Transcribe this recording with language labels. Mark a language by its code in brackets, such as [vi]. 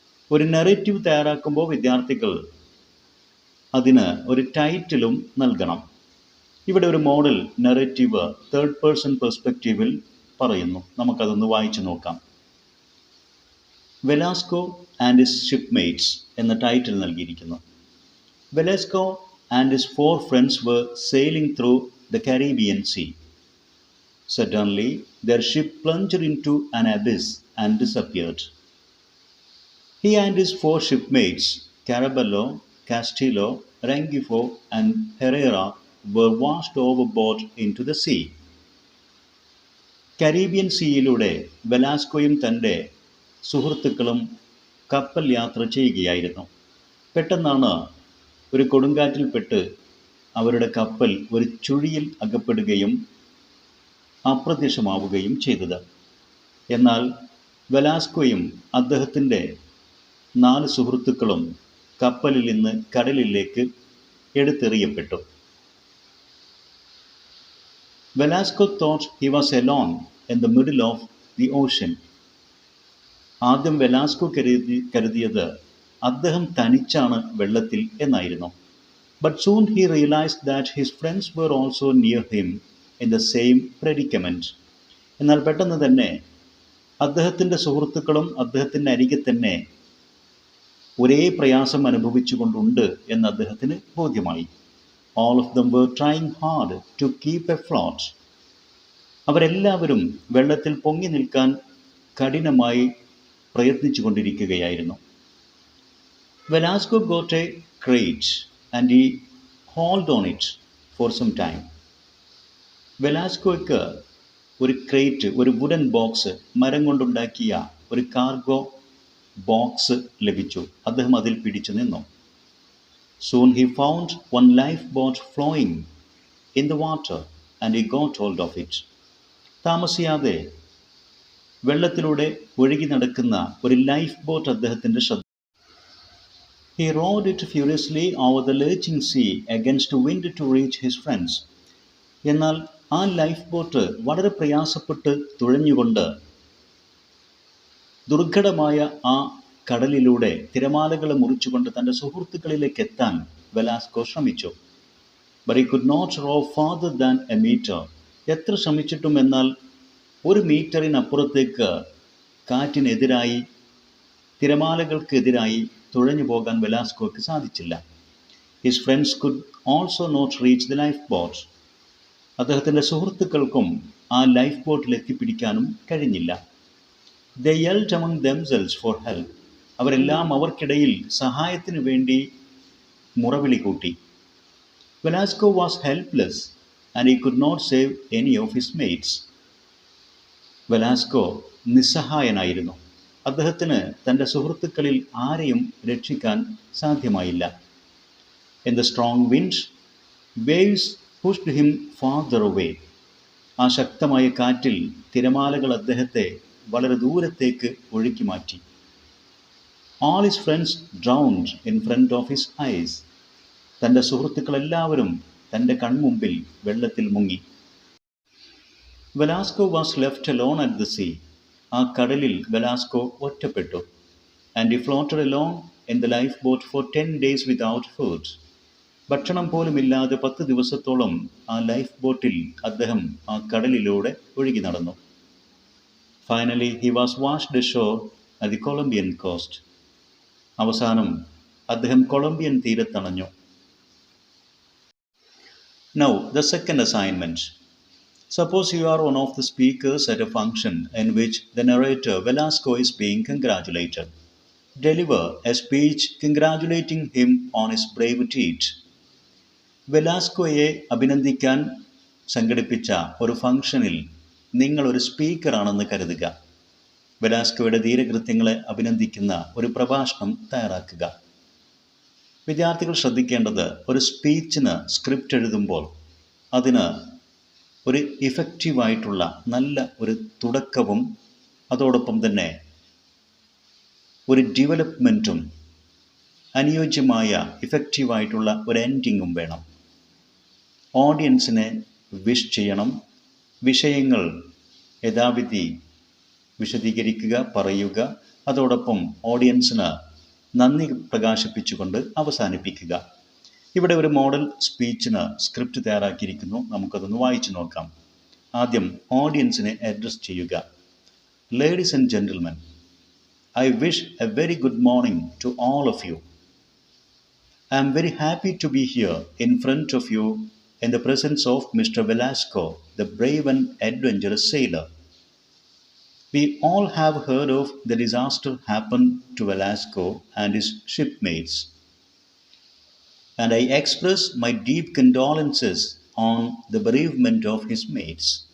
[ml] ഒരു നറേറ്റീവ് തയ്യാറാക്കുമ്പോൾ വിദ്യാർത്ഥികൾ അതിന് ഒരു ടൈറ്റിലും നൽകണം. ഇവിടെ ഒരു മോഡൽ നറേറ്റീവ് തേർഡ് പേഴ്സൺ പെർസ്പെക്റ്റീവിൽ പറയുന്നു. നമുക്കതൊന്ന് വായിച്ചു നോക്കാം. വെലാസ്കോ ആൻഡ് ഹിസ് ഷിപ്പ്മേറ്റ്സ് എന്ന ടൈറ്റിൽ നൽകിയിരിക്കുന്നു. [en] Velasco and his 4 friends were sailing through the Caribbean Sea. Suddenly, their ship plunged into an abyss and disappeared. He and his 4 shipmates, Carabello, Castillo, Rengifo, and Herrera, were washed overboard into the sea. [ml] Caribbean സീയിലൂടെ വെലാസ്കോയും തൻ്റെ സുഹൃത്തുക്കളും കപ്പൽ യാത്ര ചെയ്യുകയായിരുന്നു. പെട്ടെന്നാണ് ഒരു കൊടുങ്കാറ്റിൽപ്പെട്ട് അവരുടെ കപ്പൽ ഒരു ചുഴിയിൽ അകപ്പെടുകയും അപ്രത്യക്ഷമാവുകയും ചെയ്തത്. എന്നാൽ വെലാസ്കോയും അദ്ദേഹത്തിൻ്റെ 4 സുഹൃത്തുക്കളും കപ്പലിൽ നിന്ന് കടലിലേക്ക് എടുത്തെറിയപ്പെട്ടു. [en] Velasco thought he was alone in the middle of the ocean. [ml] ആദ്യം വെലാസ്കോ കരുതിയത് അദ്ദേഹം തനിച്ചാണ് വെള്ളത്തിൽ എന്നായിരുന്നു. [en] But soon he realised that his friends were also near him in the same predicament. [ml] എന്നാൽ പെട്ടെന്ന് തന്നെ അദ്ദേഹത്തിൻ്റെ സുഹൃത്തുക്കളും അദ്ദേഹത്തിൻ്റെ അരികെ തന്നെ ഒരേ പ്രയാസം അനുഭവിച്ചുകൊണ്ടുണ്ട് എന്ന് അദ്ദേഹത്തിന് ബോധ്യമായി. [en] All of them were trying hard to keep afloat. [ml] അവരെല്ലാവരും വെള്ളത്തിൽ പൊങ്ങി നിൽക്കാൻ കഠിനമായി പ്രയത്നിച്ചു കൊണ്ടിരിക്കുകയായിരുന്നു. [en] Velasco got a crate and he hauled on it for some time. [ml] വെലാസ്കോയ്ക്ക് ഒരു ക്രേറ്റ്, ഒരു വുഡൻ ബോക്സ്, മരം കൊണ്ടുണ്ടാക്കിയ ഒരു കാർഗോ ബോക്സ് ലഭിച്ചു. അദ്ദേഹം അതിൽ പിടിച്ചു നിന്നു. [en] Soon he found one lifeboat floating in the water and he got hold of it. [ml] താമസിയാതെ വെള്ളത്തിലൂടെ ഒഴുകി നടക്കുന്ന ഒരു ലൈഫ് ബോട്ട് അദ്ദേഹത്തിൻ്റെ ശ്രദ്ധ. [en] He rowed it furiously over the lurching sea against wind to reach his friends. [ml] എന്നാൽ ആ life boat വളരെ പ്രയാസപ്പെട്ട് തുഴഞ്ഞുകൊണ്ട് ദുർഘടമായ ആ കടലിലൂടെ തിരമാലകളെ മുറിച്ചുകൊണ്ട് തൻ്റെ സുഹൃത്തുക്കളിലേക്ക് എത്താൻ വെലാസ്കോ ശ്രമിച്ചു. [en] But he could not row farther than a meter. [ml] എത്ര ശ്രമിച്ചിട്ടും എന്നാൽ 1 മീറ്ററിനപ്പുറത്തേക്ക് കാറ്റിനെതിരായി, തിരമാലകൾക്കെതിരായി തുഴഞ്ഞു പോകാൻ വെലാസ്കോയ്ക്ക് സാധിച്ചില്ല. [en] His friends could also not reach the lifeboat. [ml] അദ്ദേഹത്തിൻ്റെ സുഹൃത്തുക്കൾക്കും ആ ലൈഫ് ബോട്ടിൽ എത്തിപ്പിടിക്കാനും കഴിഞ്ഞില്ല. [en] They yelled among themselves for help. [ml] അവരെല്ലാം അവർക്കിടയിൽ സഹായത്തിനു വേണ്ടി മുറവിളി കൂട്ടി. [en] Velasco was helpless and he could not save any of his mates. [ml] Velasco നിസ്സഹായനായിരുന്നു. അദ്ദേഹത്തിന് തൻ്റെ സുഹൃത്തുക്കളിൽ ആരെയും രക്ഷിക്കാൻ സാധ്യമായില്ല. [en] In the strong wind, waves pushed him farther away. [ml] ആ ശക്തമായ കാറ്റിൽ തിരമാലകൾ അദ്ദേഹത്തെ വളരെ ദൂരത്തേക്ക് ഒഴുക്കി മാറ്റി. [en] All his friends drowned in front of his eyes. [ml] തൻ്റെ സുഹൃത്തുക്കളെല്ലാവരും തൻ്റെ കൺമുമ്പിൽ വെള്ളത്തിൽ മുങ്ങി. [en] Velasco was left alone at the sea. [ml] ആ കടലിൽ വെലാസ്കോ ഒറ്റപ്പെട്ടു. [en] And he floated along in the lifeboat for 10 days without food. [ml] ഭക്ഷണം പോലുമില്ലാതെ 10 ദിവസത്തോളം ആ ലൈഫ് ബോട്ടിൽ അദ്ദേഹം ആ കടലിലൂടെ ഒഴുകി നടന്നു. [en] Finally, he was washed ashore at the Colombian coast. [ml] അവസാനം അദ്ദേഹം Colombian തീരത്തണഞ്ഞു. [en] Now, the second assignment. Suppose you are one of the speakers at a function in which the narrator Velasco is being congratulated. deliver a speech congratulating him on his brave deed. [ml] വെലാസ്കോയെ അഭിനന്ദിക്കാൻ സംഘടിപ്പിച്ച ഒരു ഫംഗ്ഷനിൽ നിങ്ങളൊരു സ്പീക്കറാണെന്ന് കരുതുക. വെലാസ്കോയുടെ ധീരകൃത്യങ്ങളെ അഭിനന്ദിക്കുന്ന ഒരു പ്രഭാഷണം തയ്യാറാക്കുക. വിദ്യാർത്ഥികൾ ശ്രദ്ധിക്കേണ്ടത്, ഒരു സ്പീച്ചിന് സ്ക്രിപ്റ്റ് എഴുതുമ്പോൾ അതിന് ഒരു ഇഫക്റ്റീവായിട്ടുള്ള നല്ല ഒരു തുടക്കവും അതോടൊപ്പം തന്നെ ഒരു ഡെവലപ്മെൻറ്റും അനുയോജ്യമായ ഇഫക്റ്റീവായിട്ടുള്ള ഒരു എൻഡിങ്ങും വേണം. ഓഡിയൻസിനെ വിഷ് ചെയ്യണം. വിഷയങ്ങൾ യഥാവിധി വിശദീകരിക്കുക, പറയുക. അതോടൊപ്പം ഓഡിയൻസിന് നന്ദി പ്രകാശിപ്പിച്ചുകൊണ്ട് അവസാനിപ്പിക്കുക. ഇവിടെ ഒരു മോഡൽ സ്പീച്ചിന് സ്ക്രിപ്റ്റ് തയ്യാറാക്കിയിരിക്കുന്നു. നമുക്കതൊന്ന് വായിച്ചു നോക്കാം. ആദ്യം ഓഡിയൻസിനെ അഡ്രസ് ചെയ്യുക. [en] Ladies and gentlemen, I wish a very good morning to all of you. I am very happy to be here in front of you in the presence of Mr. Velasco, the brave and adventurous sailor. We all have heard of the disaster happened to Velasco and his shipmates, and I express my deep condolences on the bereavement of his mates.